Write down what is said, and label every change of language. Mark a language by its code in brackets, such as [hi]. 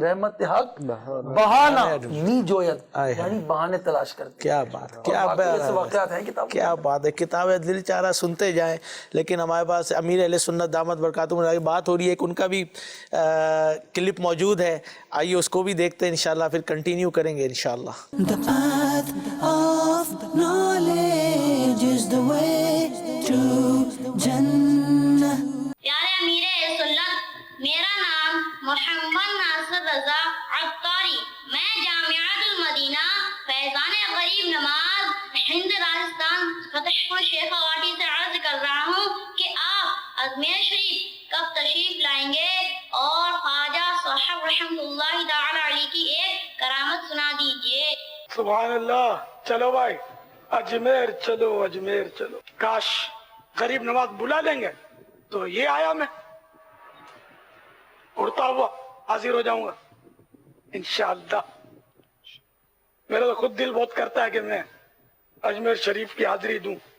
[fa] رحمت حق بہانا نی جویت, [ur] یعنی بہانے تلاش کرتی. کیا بات, کیا واقعات ہیں کتاب, کیا بات ہے. کتاب ہے, دل چاہ رہا سنتے جائیں, لیکن ہمارے پاس امیر اہل سنت دامت برکاتہم کی بات ہو رہی ہے, ان کا بھی کلپ موجود ہے, آئیے اس کو بھی دیکھتے ہیں انشاءاللہ, پھر کنٹینیو کریں گے انشاءاللہ. [en] The path of knowledge is the way to Jannah. [ur] پیارے امیر سنت, میرا نام محمد ناصر رضا عطاری, میں جامعۃ المدینہ فیضان غریب نواز ہند راجستھان فتح پور شیخ واٹی سے عرض کر رہا ہوں کہ آپ اجمیر شریف کب تشریف لائیں گے اور خواجہ صاحب رحمۃ اللہ تعالی علیہ کی ایک کرامت سنا دیجیے. سبحان اللہ. چلو بھائی, اجمیر چلو, اجمیر چلو. کاش غریب نواز بلا لیں گے تو یہ آیا میں اڑتا ہوا حاضر ہو جاؤں گا انشاءاللہ. میرا تو خود دل بہت کرتا ہے کہ میں اجمیر شریف کی حاضری دوں.